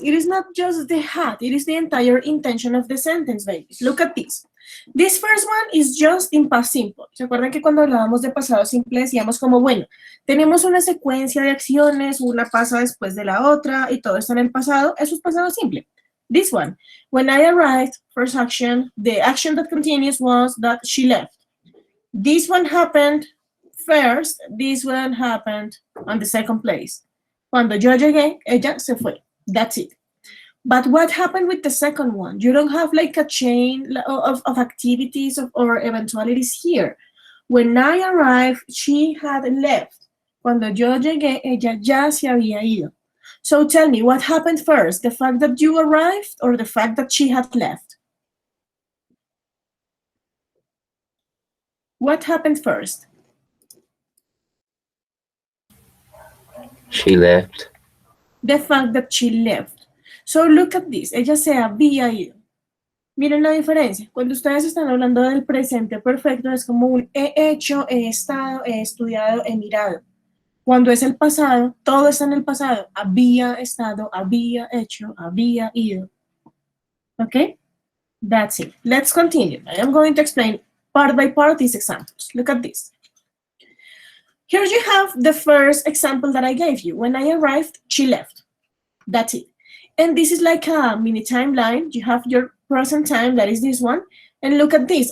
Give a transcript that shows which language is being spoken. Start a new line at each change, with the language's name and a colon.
English: It is not just the had, it is the entire intention of the sentence, babies. Look at this. This first one is just in past simple.
Spanish: ¿Se acuerdan que cuando hablábamos de pasado simple decíamos como, bueno, tenemos una secuencia de acciones, una pasa después de la otra y todo está en el pasado? Eso es pasado simple.
English: This one, when I arrived, first action, the action that continues was that she left. This one happened first, this one happened on the second place.
Spanish: Cuando yo llegué, ella se fue.
English: That's it. But what happened with the second one? You don't have like a chain of activities or eventualities here. When I arrived, she had left.
Spanish: Cuando yo llegué, ella ya se había ido.
English: So tell me, what happened first? The fact that you arrived or the fact that she had left? What happened first? She left. The fact that she left. So look at this.
Spanish: Ella se había ido. Miren la diferencia. Cuando ustedes están hablando del presente perfecto, es como un he hecho, he estado, he estudiado, he mirado. Cuando es el pasado, todo está en el pasado. Había estado, había hecho, había ido.
English: Okay? That's it. Let's continue. I am going to explain part by part these examples. Look at this. Here you have the first example that I gave you. When I arrived, she left. That's it. And this is like a mini timeline. You have your present time, that is this one. And look at this.